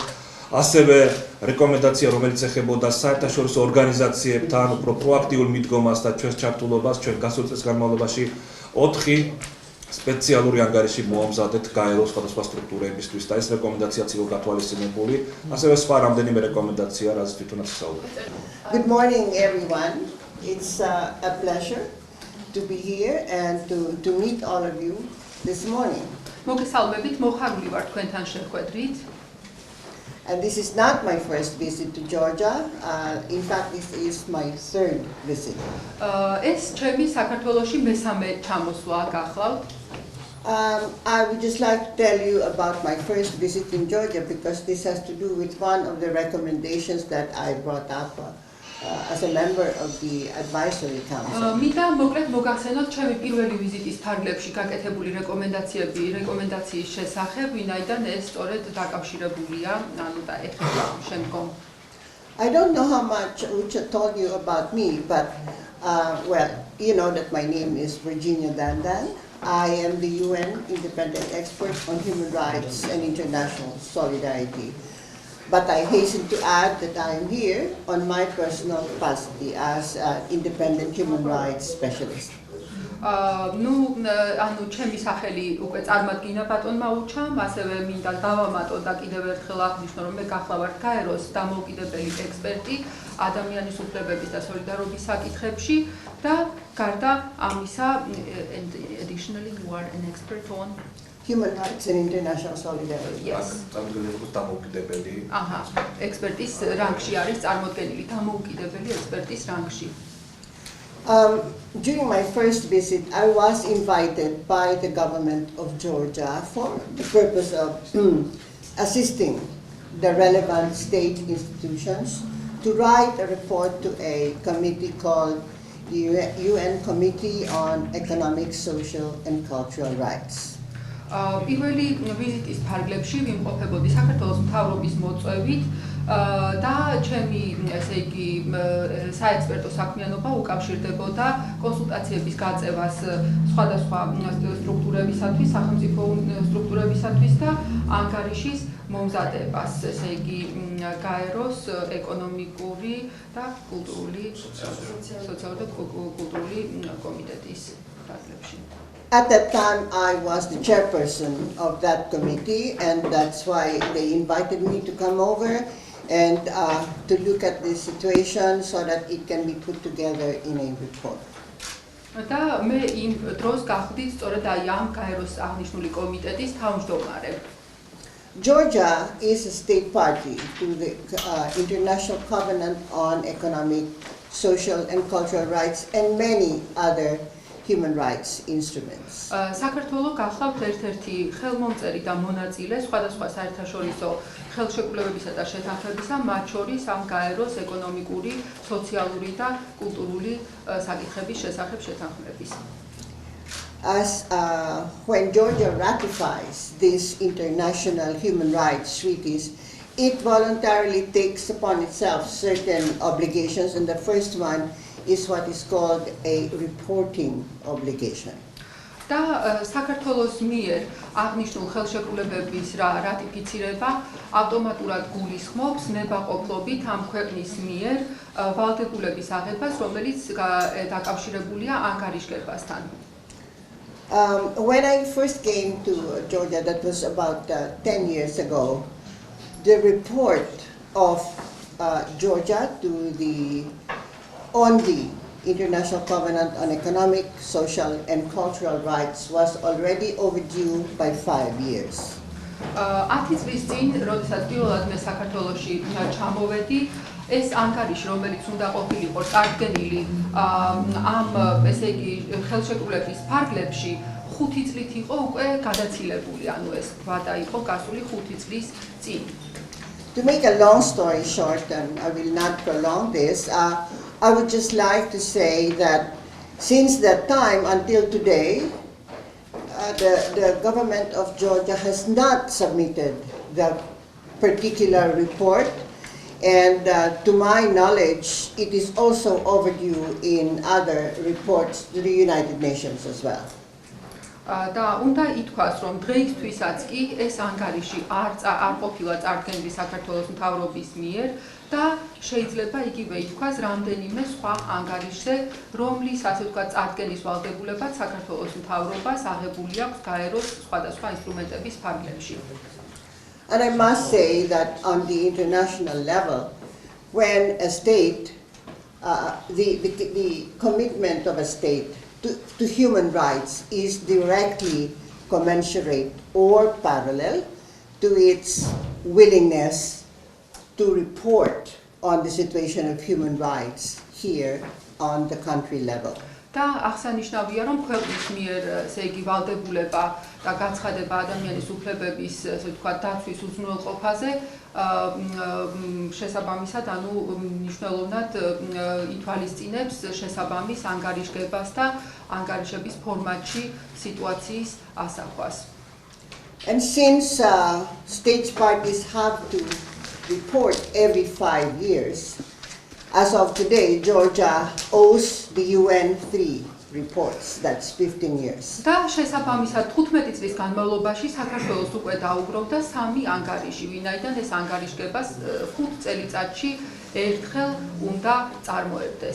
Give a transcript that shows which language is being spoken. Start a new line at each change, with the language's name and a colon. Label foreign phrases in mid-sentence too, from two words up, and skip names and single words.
Georgian: ასევე რეკომენდაცია, რომელიც ეხებოდა საერთაშორისო ორგანიზაციებთან უფრო პროაქტიულ მიდგომას და ჩვენს ჩართულობას, ჩვენ გასულ წელს განმავლობაში 4 სპეციალური ანგარიში მომზადეთ გაეროს სხვადასხვა სტრუქტურებისთვის და ეს რეკომენდაციაც იყო გათვალისწინებული, ასევე სხვა რამდენიმე რეკომენდაცია, რაც თვითონაც ისაუბრეთ.
English: Good morning, everyone. It's a pleasure to be here and to meet all of you this morning.
Georgian: მოგესალმებით, მოხარული ვარ თქვენთან შეხვედრით.
English: And this is not my first visit to Georgia. In fact, this is my 3rd visit.
Georgian: ეს ჩემი საქართველოში მესამე ჩამოსვლა გახლავთ.
English: I would just like to tell you about my first visit in Georgia because this has to do with one of the recommendations that I brought up as a member of the advisory council.
Georgian: მინდა მოკლედ მოგახსენოთ ჩემი პირველი ვიზიტის ფარგლებში გაკეთებული რეკომენდაციის შესახებ, ვინაიდან ეს სწორედ დაკავშირებულია, ანუ და ეხება შემდგომ.
English: I don't know how much Richard told you about me, but well, you know that my name is Virginia Dandan. I am the UN independent expert on human rights and international solidarity. But I hasten to add that I am here on my personal capacity as an independent human rights specialist.
Georgian: ანუ ჩემი სახელი უკვე წარმატკინა ბატონმა უჩამ, ასევე მინდა დავამატო და კიდევ ერთხელ აღნიშნო, რომ მე გახლავართ გაეროს დამოუკიდებელი ექსპერტი ადამიანის უფლებების და სოლიდარობის საკითხებში და გარდა ამისა,
English: additionally you are an expert on human rights and international solidarity. Yes.
Georgian: დამოუკიდებელი. ექსპერტის რანგში არის წარმოდგენილი, დამოუკიდებელი ექსპერტის რანგში.
English: During my first visit, I was invited by the government of Georgia for the purpose of assisting the relevant state institutions to write a report to a committee called the UN Committee on Economic, Social and Cultural Rights.
Georgian: პირველი ვიზიტის ფარგლებში ვიმყოფებოდი საქართველოს მთავრობის მოწვევით და ჩემი, ესე იგი, საექსპერტო საქმიანობა უკავშირდებოდა კონსულტაციების გაწევას სხვადასხვა სტრუქტურებისათვის, სახელმწიფო სტრუქტურებისათვის და ანგარიშის მომზადებას, ესე იგი, გაეროს ეკონომიკური და კულტურული, სოციალური და კულტურული კომიტეტის ფარგლებში.
English: At that time, I was the chairperson of that committee, and that's why they invited me to come over and to look at the situation so that it can be put together in a report.
Georgian: და მე იმ დროს გავხდი სწორედ აი ამ გაეროს აღნიშნული კომიტეტის თავმჯდომარე.
English: Georgia is a state party to the International Covenant on Economic, Social and Cultural Rights and many other human rights instruments.
Georgian: საქართველო გახლავთ ერთ-ერთი ხელმომწერი და მონაწილე სხვადასხვა საერთაშორისო ხელშეკრულებებისა და შეთანხმებისა, მათ შორის ამ გაეროს ეკონომიკური, სოციალური და კულტურული საკითხების შესახებ შეთანხმების.
English: As when Georgia ratifies these international human rights treaties, it voluntarily takes upon itself certain obligations, and the first one is what is called a reporting obligation.
Georgian: და საქართველოს მიერ აღნიშნულ ხელშეკრულებების რატიფიცირება ავტომატურად გულისხმობს ნებაყოფლობით ამ ქვეყნის მიერ ვალდებულების აღებას, რომელიც დაკავშირებულია ანგარიშგებასთან.
English: When I first came to Georgia, that was about 10 years ago, the report of Georgia on the International Covenant on Economic, Social and Cultural Rights was already overdue by 5 years.
Georgian: 10 წლის წინ, როდესაც პირველად მე საქართველოში ჩამოვედი, ეს ანგარიში, რომელიც უნდა ყოფილიყო წარდგენილი ამ, ესე იგი, ხელშეკრულების ფარგლებში, 5 წლით იყო უკვე გადაცილებული, ანუ ეს ვადა იყო გასული 5 წლის წინ.
English: To make a long story short, and I will not prolong this, I would just like to say that since that time until today, the government of Georgia has not submitted the particular report, and to my knowledge, it is also overdue in other reports to the United Nations as well.
Georgian: და უნდა ითქვას, რომ დღეისთვისაც კი ეს ანგარიში არ ყოფილა წარდგენილი საქართველოს მთავრობის მიერ და შეიძლება იგივე ითქვას რამდენიმე სხვა ანგარიშზე, რომლის, ასე ვთქვათ, წარდგენის ვალდებულებაც საქართველოს მთავრობას აღებული აქვს გაეროს სხვადასხვა ინსტრუმენტების ფარგლებში.
English: And I must say that on the international level, when a state, the commitment of a state to human rights is directly commensurate or parallel to its willingness to report on the situation of human rights here on the country level.
Georgian: და აღსანიშნავია, რომ ქვეყნის მიერ, ესე იგი, ვალდებულება და გაცხადება ადამიანის უფლებების, ესე ვთქვათ, დაცვის უზრუნველყოფაზე შესაბამისად, ანუ მნიშვნელოვნად ითვალისწინებს შესაბამის ანგარიშგებას და ანგარიშების ფორმატში სიტუაციის ასახვას.
English: And since state parties have to report every 5 years, as of today, Georgia owes the UN 3 reports. That's 15 years.
Georgian: და შესაბამისად 15 წლის განმავლობაში საქართველოს უკვე დაუგროვდა 3 ანგარიში, ვინაიდან ეს ანგარიშგებას 5 წელიწადში ერთხელ უნდა წარმოებდეს.